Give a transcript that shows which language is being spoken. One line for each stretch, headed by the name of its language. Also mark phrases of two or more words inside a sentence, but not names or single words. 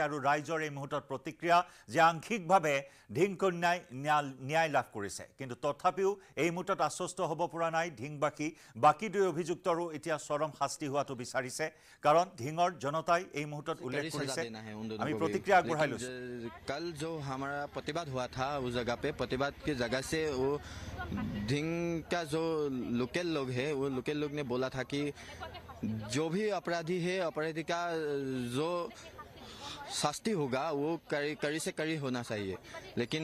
Assamese: আৰু ৰাইজৰ এই মুহূৰ্তত প্ৰতিক্ৰিয়া যে আংশিকভাৱে ঢিংকন্যাই ন্যায় লাভ কৰিছে কিন্তু তথাপিও এই মুহূৰ্তত আশ্বস্ত হ'ব পৰা নাই ঢিংবাসী বাকী দুই অভিযুক্তৰো এতিয়া চৰম শাস্তি হোৱাটো বিচাৰিছে কাৰণ ঢিঙৰ জনতাই এই মুহূৰ্তত উল্লেখ কৰিছে আমি প্ৰতিক্ৰিয়া আগবঢ়াই লৈছো
Hindi: कल जो हमारा प्रतिवाद हुआ था उस जगह पे प्रतिवाद की जगह से वो ढिंग का जो लोकल लोग है वो लोकल लोग ने बोला था कि जो भी अपराधी है अपराधी का जो शास्ति होगा वो कड़ी से कड़ी होना चाहिए लेकिन